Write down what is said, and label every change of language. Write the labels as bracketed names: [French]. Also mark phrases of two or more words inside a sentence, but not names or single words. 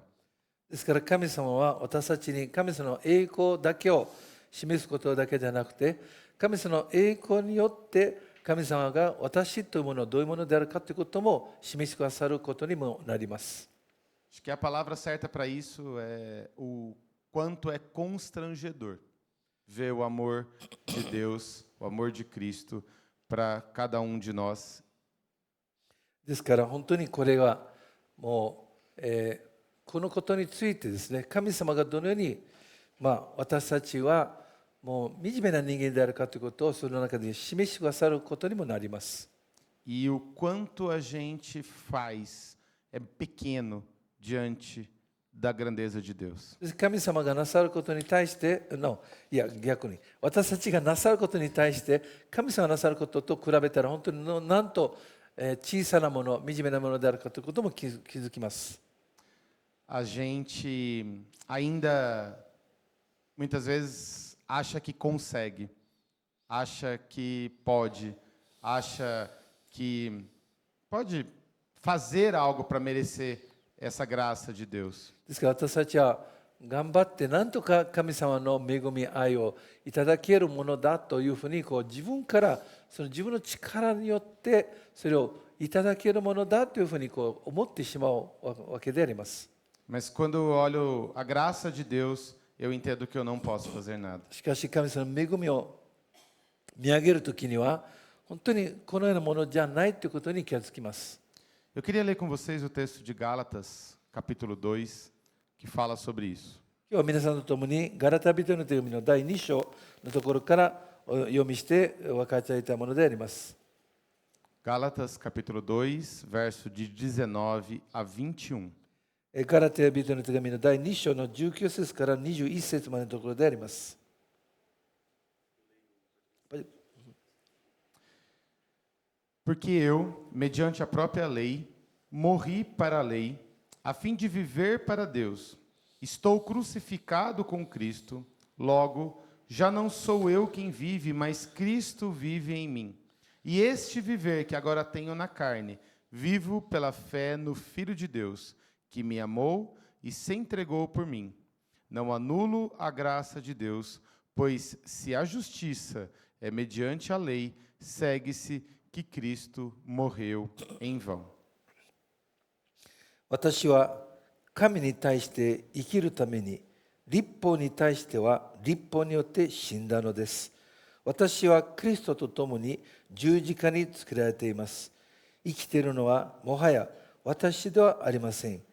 [Japanese] ですから神様は私たちに神様の栄光だけを示すことだけじゃなくて、神様の栄光によって神様が私というものをどういうものであるかということも示してくださることにもなります。 [Portuguese] Acho que a palavra certa para isso é o quanto é constrangedor ver o amor de Deus, o amor de Cristo para cada um de nós. [Japanese] ですから本当にこれはもう、このことについてですね、神様がどのように、私たちはもう惨めな人間であるかということをその中で示してくださることにもなります。 [Portuguese] E o quanto a gente faz é pequeno diante da grandeza de Deus. [Japanese] 神様がなさることに対して、逆に私たちがなさることに対して神様がなさることと比べたら本当になんと小さなもの、惨めなものであるかということも気づきます。 [Portuguese] A gente ainda muitas vezes acha que consegue, acha que pode, acha que pode fazer algo para merecer essa graça de Deus. [Japanese] ですから私たちは頑張ってなんとか神様の恵み愛をいただけるものだというふうに自分からその自分の力によってそれをいただけるものだというふうに思ってしまうわけであります。 [Portuguese] Mas quando eu olho a graça de Deus, eu entendo que eu não posso fazer nada. [Japanese] しかし神様の恵みを見上げるときには本当にこのようなものじゃないということに気がつきます。 [Portuguese] Eu queria ler com vocês o texto de Gálatas, capítulo 2, que fala sobre isso. [Japanese] 今日は皆さんと共にガラタ人への手紙の第2章のところから読みして分かち合いたいものであります。 [Portuguese] Gálatas, capítulo 2, verso de 19 a 21. [Japanese] ガラテヤ人の手紙の第2章の19節から21節までのところであります。 [Portuguese] Porque eu, mediante a própria lei, morri para a lei, a fim de viver para Deus. Estou crucificado com Cristo, logo, já não sou eu quem vive, mas Cristo vive em mim. E este viver que agora tenho na carne, vivo pela fé no Filho de Deus, que me amou e se entregou por mim. Não anulo a graça de Deus, pois se a justiça é mediante a lei, segue-se que Cristo morreu em vão. [Japanese] 私は神に対して生きるために、律法に対しては律法によって死んだのです。私はクリストと共に十字架につけられています。生きているのはもはや私ではありません。